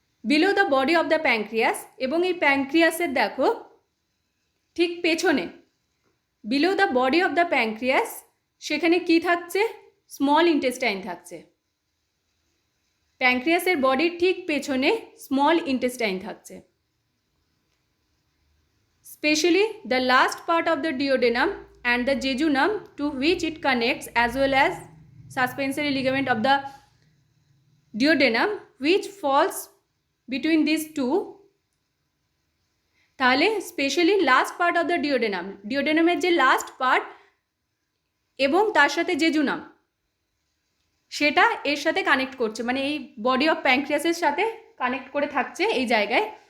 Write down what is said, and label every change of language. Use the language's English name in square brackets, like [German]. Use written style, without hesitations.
[English] below the body of the pancreas, [Bangla] এবং এই প্যাঙ্ক্রিয়াসের দেখো ঠিক পেছনে [English] below the body of the pancreas [Bangla] সেখানে কি থাকছে? স্মল ইন্টেস্টাইন থাকছে। প্যাঙ্ক্রিয়াসের বডির ঠিক পেছনে স্মল ইন্টেস্টাইন থাকছে। [English] Specially the last part of the duodenum and the jejunum to which it connects, as well as suspensory ligament of the duodenum which falls between these two, [Bangla] তাহলে [English] specially last part of the duodenum, [Bangla] ডিওডেনামের যে last part এবং তার সাথে jejunum, সেটা এর সাথে connect করছে, মানে এই বডি অফ প্যানক্রিয়াসের সাথে কানেক্ট করে থাকছে এই জায়গায়।